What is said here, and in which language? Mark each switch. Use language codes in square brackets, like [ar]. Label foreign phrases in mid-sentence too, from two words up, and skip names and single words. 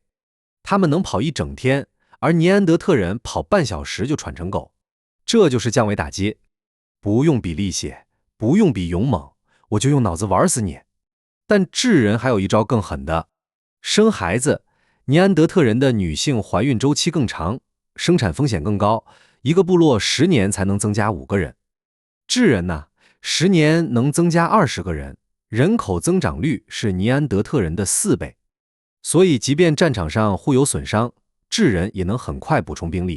[zh] 他們能跑1整天，而尼安德特人跑半小時就喘成狗。這就是降维打擊，不用比力气，不用比勇猛，我就用腦子玩死你。但智人還有一招更狠的，生孩子。尼安德特人的女性懷孕周期更長，生產風險更高，一個部落10年才能增加5個人。智人呢，10年能增加20個人，人口增長率是尼安德特人的4倍。所以即便戰场上互有損傷，智人也能很快補充兵力。